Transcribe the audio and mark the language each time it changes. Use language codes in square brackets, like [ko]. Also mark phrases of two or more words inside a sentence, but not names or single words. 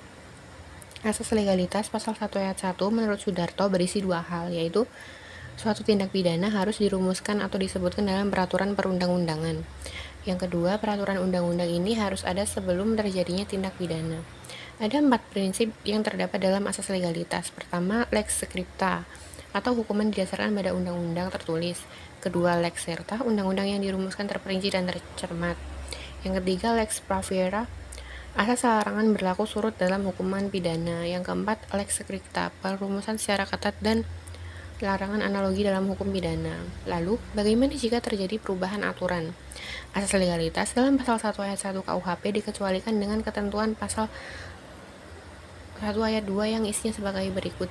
[id] Asas legalitas pasal 1 ayat 1 menurut Sudarto berisi dua hal, yaitu suatu tindak pidana harus dirumuskan atau disebutkan dalam peraturan perundang-undangan. Yang kedua, peraturan undang-undang ini harus ada sebelum terjadinya tindak pidana. Ada 4 prinsip yang terdapat dalam asas legalitas. Pertama, [la] lex scripta [id] atau hukuman didasarkan pada undang-undang tertulis. Kedua, [la] lex serta, [id] undang-undang yang dirumuskan terperinci dan tercermat. Yang ketiga, [la] lex praviera, [id] asas larangan berlaku surut dalam hukuman pidana. Yang keempat, [la] lex scripta, [id] perumusan secara ketat dan larangan analogi dalam hukum pidana. Lalu, bagaimana jika terjadi perubahan aturan? Asas legalitas dalam pasal 1 ayat 1 KUHP dikecualikan dengan ketentuan pasal 1 ayat 2 yang isinya sebagai berikut.